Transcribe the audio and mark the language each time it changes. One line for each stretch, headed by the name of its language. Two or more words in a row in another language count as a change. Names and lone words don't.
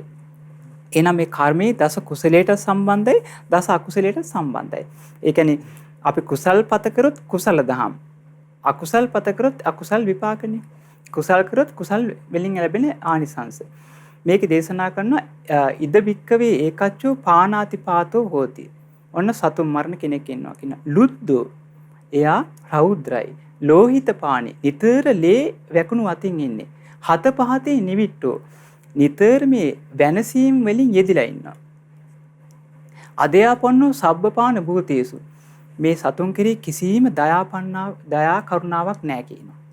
Sinhala: එහෙනම් මේ කර්මයේ දස කුසලයට සම්බන්ධයි දස අකුසලයට සම්බන්ධයි. ඒ කියන්නේ අපි කුසල් පත කරොත් කුසල දහම්. අකුසල් පත කරොත් අකුසල් විපාකනේ. කුසල් කරොත් කුසල් වලින් ලැබෙන ආනිසංස. මේක දේශනා කරනවා
Pali: ඉද බික්කවේ ඒකච්චෝ පානාතිපාතෝ හෝති.
Sinhala: ඔන්න සතුන් මරණ කෙනෙක් ඉන්නවා කියන. ලුද්දෝ එයා රෞද්‍රයි.
Pali: ලෝහිත පානි
Sinhala: නිතර ලේ වැකුණු අතින් ඉන්නේ.
Pali: හත පහතේ නිවිට්ටෝ
Sinhala: නිතර මේ වෙනසීම් වලින් යෙදිලා ඉන්නවා.
Pali: අධයාපන්නෝ සබ්බපාන භූතේසු
Sinhala: මේ සතුන් කෙරෙහි කිසිම දයා කරුණාවක් නැහැ කියනවා.